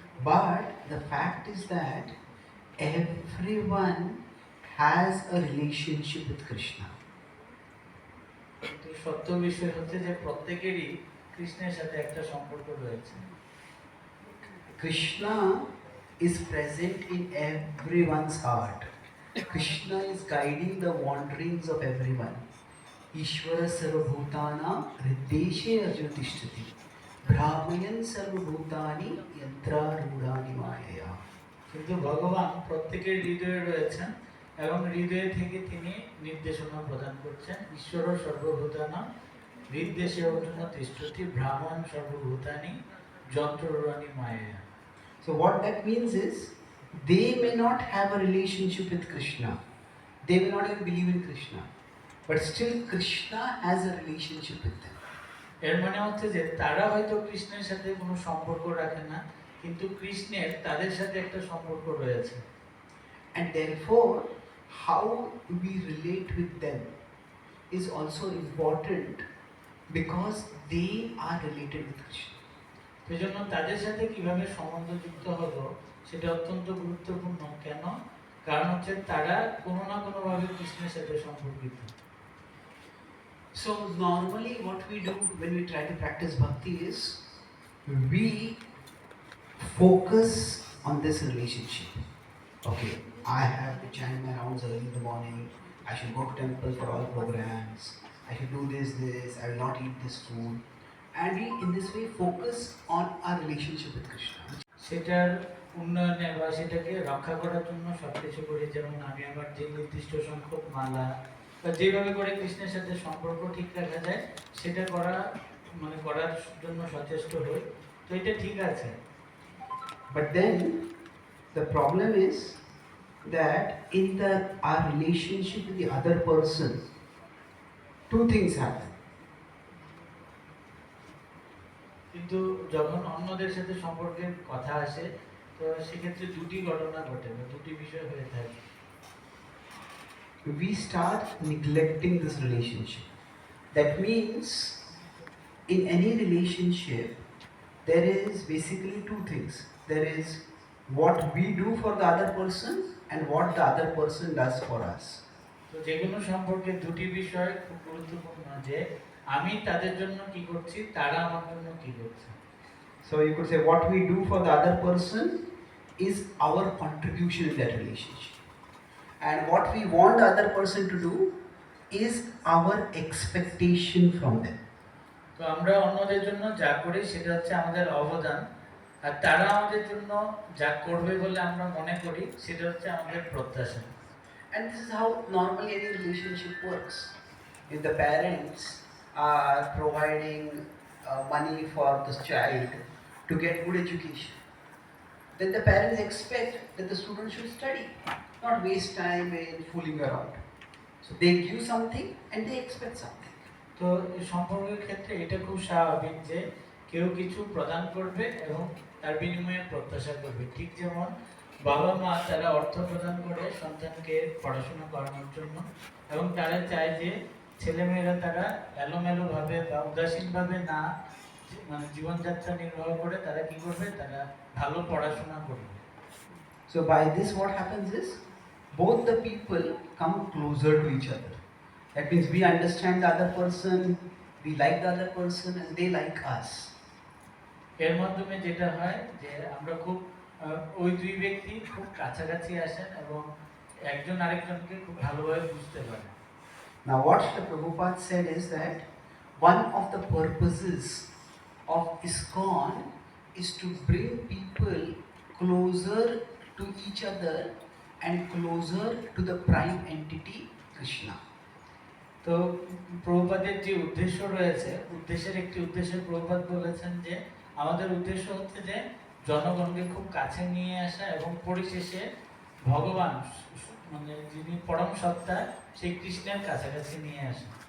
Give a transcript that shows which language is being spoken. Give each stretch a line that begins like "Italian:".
English: But the fact is that everyone has a relationship with Krishna.
Bangla: কিন্তু সত্য বিষয় হচ্ছে যে প্রত্যেকেরই কৃষ্ণের সাথে একটা সম্পর্ক রয়েছে।
English: Krishna is present in everyone's heart. Krishna is guiding the wanderings of everyone.
Sanskrit: Ishvara sarvabhutana hrideshe arjuna tishtati brahmayan sarvabhutani yantra rudani maya.
Bangla: কিন্তু ভগবান প্রত্যেকের হৃদয়ে রয়েছেন এবং হৃদয় থেকে তিনি নির্দেশনা প্রদান করছেন।
Sanskrit: ঈশ্বর সর্বভূতানাং হৃদ্দেশে অর্জুন তিষ্ঠতি ব্রাহ্মণ সর্বভূতানি যন্ত্ররানি মায়া।
English: So what that means is, they may not have a relationship with Krishna, they may not even believe in Krishna, but still Krishna has a relationship with them.
Bangla: এর মানে হচ্ছে যে তারা হয়তো কৃষ্ণের সাথে কোনো সম্পর্ক রাখে না, কিন্তু কৃষ্ণের তাদের সাথে একটা সম্পর্ক রয়েছে।
English: And therefore, how we relate with them is also important, because they are related with Krishna.
Bangla: সেজন্য তাদের সাথে কিভাবে সম্বন্ধ যুক্ত হবো সেটা অত্যন্ত গুরুত্বপূর্ণ। কেন? কারণ হচ্ছে তারা কোনো না কোনোভাবে কৃষ্ণের সাথে সম্পর্কিত।
English: So normally what we do when we try to practice bhakti is, we focus on this relationship. Okay, I have to chant my rounds early in the morning, I should go to temple for all programs, I should do this, I will not eat this food. And we in this way focus on our relationship with Krishna.
Bangla: সেটার উন্নয়নে বা সেটাকে রক্ষা করার জন্য সবকিছু করি, যেমন আমি আমার যে নির্দিষ্ট সংখ্যক মালা বা যেভাবে করে কৃষ্ণের সাথে সম্পর্ক ঠিক রাখা যায় সেটা করার জন্য সচেষ্ট হই। তো এটা ঠিক আছে।
English: But then the problem is that in our relationship with the other person, two things happen.
Bangla: কিন্তু যখন অন্যদের সাথে সম্পর্কের কথা আসে তো সেক্ষেত্রে দুটি ঘটনা ঘটে বা দুটি বিষয় হয়ে থাকে।
English: We start neglecting this relationship. That means in any relationship there is basically two things. There is what we do for the other person and what the other person does for us.
Bangla: তো যে কোনো সম্পর্কে দুটি বিষয় খুব গুরুত্বপূর্ণ, যে আমি তাদের জন্য কি করছি, তারা আমার জন্য কি করছে।
English: So you could say what we do for the other person is our contribution in that relationship, And what we want the other person to do is our expectation from them.
Bangla: তো আমরা অন্যদের জন্য যা করি সেটা হচ্ছে আমাদের অবদান, আর তারা আমাদের জন্য যা করবে বলে আমরা মনে করি সেটা হচ্ছে আমাদের প্রত্যাশা।
English: And this is how normally any relationship works. If the parents are providing money for this child to get good education, then the parents expect that the student should study, not waste time in fooling around. So they give something and they expect something.
Bangla: তো এই সম্পর্কের ক্ষেত্রে এটা খুব স্বাভাবিক যে কেউ কিছু প্রদান করবে এবং তার বিনিময়ে প্রত্যাশা করবে। ঠিক যেমন বাবা মা তারা অর্থ প্রদান করে সন্তানকে পড়াশোনা করানোর জন্য, এবং তারা চায় যে ছেলেমেয়েরা তারা এলোমেলোভাবে বা উদাসীনভাবে না মানে জীবনযাত্রা নির্বাহ করে তারা কি করবে, তারা ভালো পড়াশোনা করবে।
English: So by this what happens is both the people come closer to each other. That means we understand the other person, we like the other person and they like us.
Bangla: এর মাধ্যমে যেটা হয় যে আমরা খুব ওই দুই ব্যক্তি খুব কাছাকাছি আসেন এবং একজন আরেকজনকে খুব ভালোভাবে বুঝতে পারে।
English: Now what Srila Prabhupada said is that one of the purposes of ISKCON is to bring people closer to each other and closer to the prime entity Krishna.
Bangla: তো প্রভুপাদের যে উদ্দেশ্য রয়েছে, উদ্দেশ্যের একটি উদ্দেশ্যে প্রভুপাদ বলেছেন যে আমাদের উদ্দেশ্য হচ্ছে যে জনগণকে খুব কাছে নিয়ে আসা এবং পরিশেষে ভগবান মানে যিনি পরম সত্তা সেই কৃষ্ণের কাছাকাছি নিয়ে আসা।